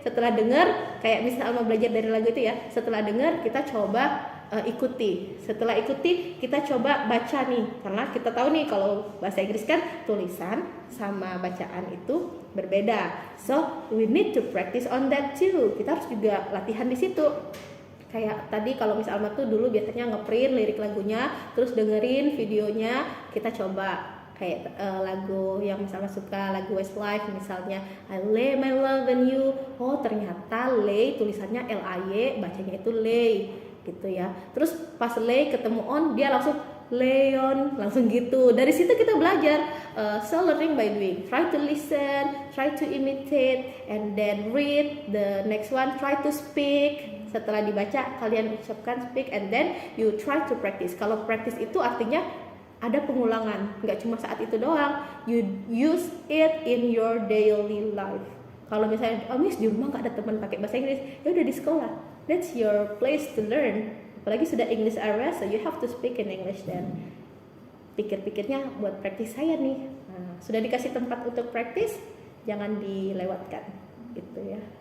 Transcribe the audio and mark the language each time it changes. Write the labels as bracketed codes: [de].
[id] Setelah dengar, kayak Miss Alma belajar dari lagu itu ya, setelah dengar kita coba ikuti. Setelah ikuti kita coba baca nih, karena kita tahu nih kalau bahasa Inggris kan tulisan sama bacaan itu berbeda. [en] So we need to practice on that too. [id] Kita harus juga latihan di situ. Kayak tadi kalau Miss Alma tuh dulu biasanya ngeprint lirik lagunya, terus dengerin videonya, kita coba kayak lagu yang misalnya suka lagu Westlife misalnya [en] I lay my love on you, [id] oh ternyata lay tulisannya L-A-Y, bacanya itu lay gitu ya. Terus pas lay ketemu on dia langsung Leon, langsung gitu. Dari situ kita belajar. [en] So learning by doing. Try to listen, try to imitate, and then read. The next one, try to speak. [id] Setelah dibaca, kalian ucapkan [en] speak, and then you try to practice. [id] Kalau practice itu artinya ada pengulangan, nggak cuma saat itu doang. [en] You use it in your daily life. [id] Kalau misalnya, oh miss di rumah nggak ada teman pakai bahasa Inggris, ya udah di sekolah. [en] That's your place to learn. [id] Apalagi sudah [en] English area, so you have to speak in English then. [id] Pikir-pikirnya buat praktis saya nih. Nah, sudah dikasih tempat untuk praktis, jangan dilewatkan, gitu ya.